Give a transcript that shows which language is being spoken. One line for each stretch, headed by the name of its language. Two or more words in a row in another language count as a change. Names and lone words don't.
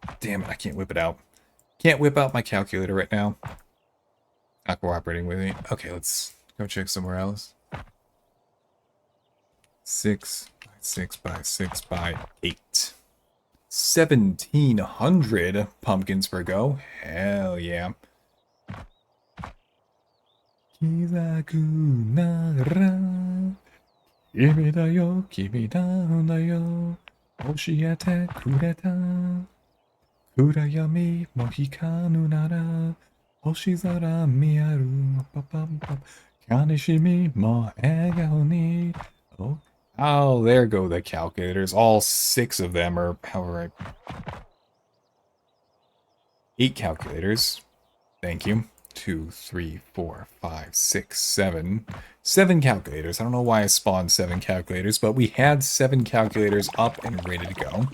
English: Damn it, I can't whip it out. Can't whip out my calculator right now. Not cooperating with me. Okay, let's go check somewhere else. 6 by 6 by 6 by 8. 1,700 pumpkins per go. Hell yeah.
Japanese: 気付くなら君だよ、君なんだよ教えてくれた暗闇も光るなら星空見えるパパンパン悲しみも笑顔に
English: Oh, there go the calculators. All 6 of them, or however 8 calculators. Thank you. 2, 3, 4, 5, 6, 7. 7 calculators. I don't know why I spawned 7 calculators, but we had 7 calculators up and ready to go.